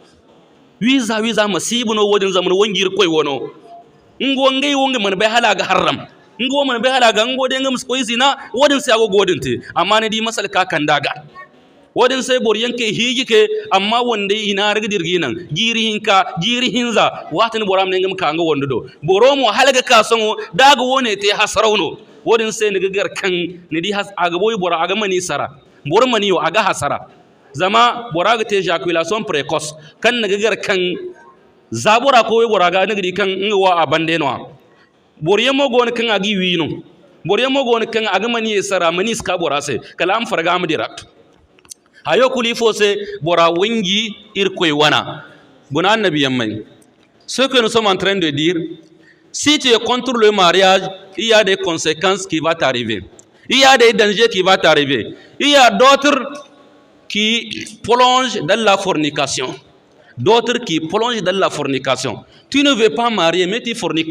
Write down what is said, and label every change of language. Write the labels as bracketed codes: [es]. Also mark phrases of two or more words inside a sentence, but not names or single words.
[dje] wiza masibu no wodin zaman wongir koy wono ngo ngai wonga man bai halaga haram ngo man bai halaga ngo de ngam koy zina wodin sai ago godin te amma ne di masal ka kan daga wodin sai bor yanke higi ke amma wonde ina riga dirginan giri hinza watin boram ne ngam ka ngo wondo do boromo halaga ka songo daga wone te hasarauno wodin sai ni gar kan ni di has aga boy bora aga mani sara bor mani yo aga hasara zama bora ga te [fr] ejaculation precoce [dje] kan ni gar kan zabura ko bora ga ni kan ngwa abande no bor yemo gon kan agi wino bor yemo gon kan aga mani sara mani ska bora sai kala am farga am direct hayo kuli fo sai bora wingi irkoy wana guna annabi yammai [fr] ce que nous sommes en train de dire. Si tu es contre le mariage, il y a des conséquences qui vont t'arriver. Il y a des dangers qui vont t'arriver. Il y a d'autres qui plongent dans la fornication. D'autres qui plongent dans la fornication. Tu ne veux pas marier, mais tu forniques.